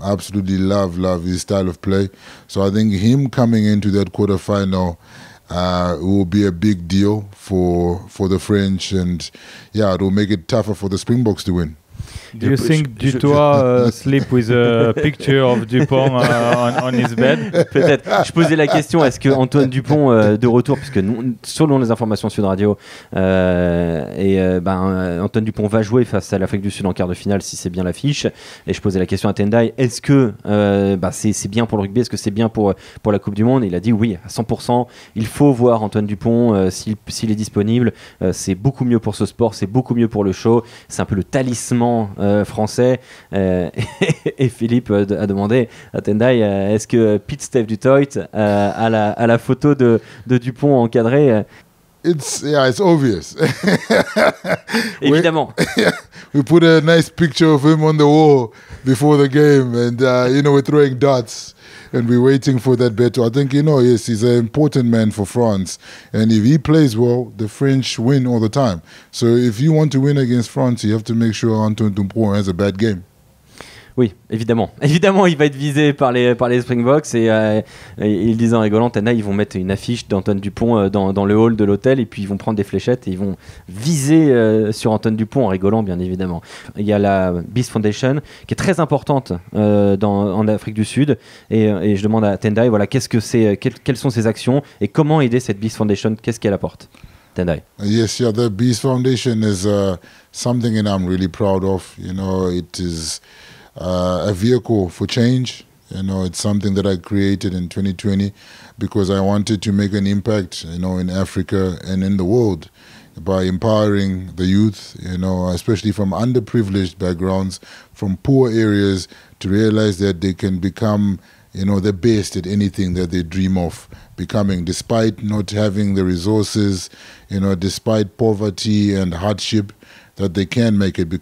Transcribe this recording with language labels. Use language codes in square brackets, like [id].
[en] Absolutely love his style of play. So I think him coming into that quarterfinal will be a big deal for the French, and it will make it tougher for the Springboks to win. Do you think Dutoit sleep with a picture of Dupont on his bed? [fr] Peut-être. Je posais la question, est-ce que Antoine Dupont de retour, puisque selon les informations Sud Radio, Antoine Dupont va jouer face à l'Afrique du Sud en quart de finale si c'est bien l'affiche. Et je posais la question à Tendai, est-ce que c'est bien pour le rugby, est-ce que c'est bien pour la Coupe du Monde? Il a dit oui, à 100%. Il faut voir Antoine Dupont s'il est disponible. C'est beaucoup mieux pour ce sport, c'est beaucoup mieux pour le show. C'est un peu le talisman français. Et Philippe a demandé à Tendai, est-ce que Pete Steve Dutoit à la photo de Dupont encadré? [en] It's obvious. [fr] Évidemment. [en] We put a nice picture of him on the wall before the game, and we're throwing darts and we're waiting for that battle. I think yes, he's an important man for France, and if he plays well, the French win all the time. So if you want to win against France, you have to make sure Antoine Dupont has a bad game. [fr] Oui, évidemment. Évidemment, il va être visé par les Springboks, et ils disent en rigolant, ils vont mettre une affiche d'Antoine Dupont dans le hall de l'hôtel, et puis ils vont prendre des fléchettes et ils vont viser sur Antoine Dupont en rigolant, bien évidemment. Il y a la Beast Foundation qui est très importante en Afrique du Sud, et je demande à Tendai, voilà, qu'est-ce que c'est, quelles sont ses actions et comment aider cette Beast Foundation, qu'est-ce qu'elle apporte? Tendai. [en] Yes, the Beast Foundation is something that I'm really proud of. It is a vehicle for change. It's something that I created in 2020 because I wanted to make an impact, in Africa and in the world by empowering the youth, especially from underprivileged backgrounds, from poor areas, to realize that they can become, the best at anything that they dream of becoming, despite not having the resources, despite poverty and hardship, that they can make it.